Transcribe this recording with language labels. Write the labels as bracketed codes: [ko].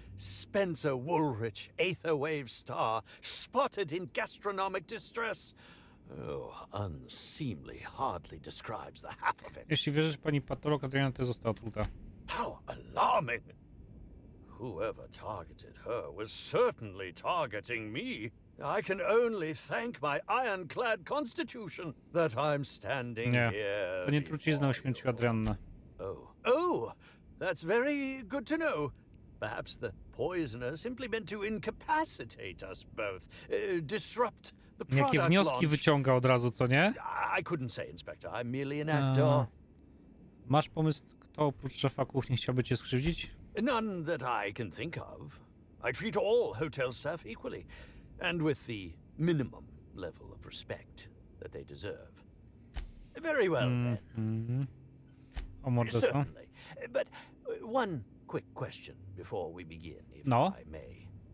[en] Spencer Woolrich, Aetherwave star, spotted in gastronomic distress. Oh, unseemly hardly describes the half of it. [pl] Jeśli wierzysz pani patolog, Adriana też została otruta. [en] How alarming! Whoever targeted her was certainly targeting me. I can only thank my ironclad constitution that I'm standing here. [pl] To nie trucizna uśmierciła Adriannę. [en] Oh, that's very good to know. Perhaps the poisoner simply meant to incapacitate us both, disrupt the product [pl] Jakie wnioski [en] launch. [pl] wyciąga od razu, co nie? [en] I couldn't say, Inspector. I'm merely an actor. [pl] Masz pomysł, kto oprócz szefa kuchni chciałby cię skrzywdzić? [en] None that I can think of. I treat all hotel staff equally, and with the minimum level of respect. that they deserve. Very well, then. [pl] O morderstwo. [en] Certainly. But one quick question before we begin, if I may.